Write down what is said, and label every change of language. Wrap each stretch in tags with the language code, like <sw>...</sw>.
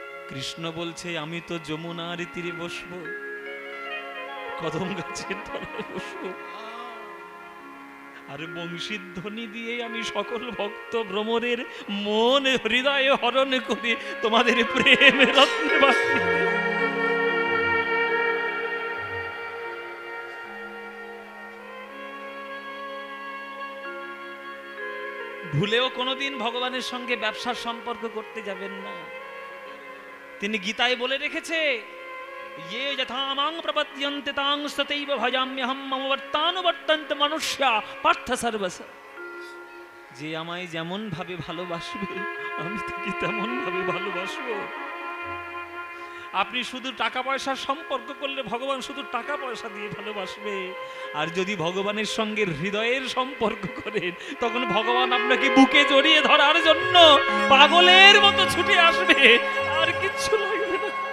<bn>কৃষ্ণ বলছে আমি তো যমুনার তীরে বসবো, কদম গাছের তলায় বসবো, আর বংশীর ধ্বনি দিয়ে আমি সকল ভক্ত ভ্রমরের মন হৃদয়ে হরণ করে তোমাদের প্রেমের রত্নে বাঁধি। ভুলেও কোনোদিন ভগবানের সঙ্গে ব্যবসার সম্পর্ক করতে যাবেন না। তিনি গীতায় বলে রেখেছে,</bn> <sa>ये यथा मां प्रपद्यन्ते तां तथैव भजाम्यहं मम वर्तानुवर्तन्ते मनुष्या पार्थ सर्वश।</sa> <bn>যে আমায় যেমন ভাবে ভালোবাসবে আমি তাকে তেমন ভাবে ভালোবাসবো। আপনি শুধু টাকা পয়সার সম্পর্ক করলে ভগবান শুধু টাকা পয়সা দিয়ে ভালোবাসবে, আর যদি ভগবানের সঙ্গে হৃদয়ের সম্পর্ক করেন তখন ভগবান আপনাকে বুকে জড়িয়ে ধরার জন্য পাগলের মতো ছুটে আসবে, আর কিচ্ছু লাগবে না।</bn>